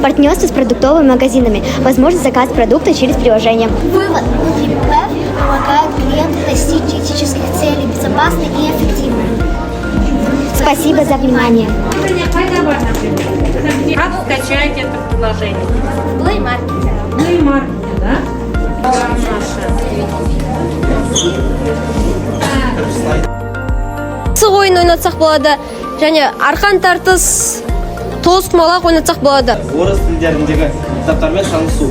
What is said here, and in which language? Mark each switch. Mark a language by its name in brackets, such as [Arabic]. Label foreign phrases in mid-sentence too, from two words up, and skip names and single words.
[Russian] Партнерство с продуктовыми магазинами. Возможность заказать продукты через приложение. Вывод. NutriBet помогает клиенту достичь этических целей безопасно и эффективно. Спасибо за внимание. Как скачать это приложение? Play Market. Play Market, да? [Kazakh] Сық ойын ойнатсақ болады, және арқан тартыс, тоз құмалақ ойнатсақ болады. Орыс тілдеріндегі кітаптармен танысу.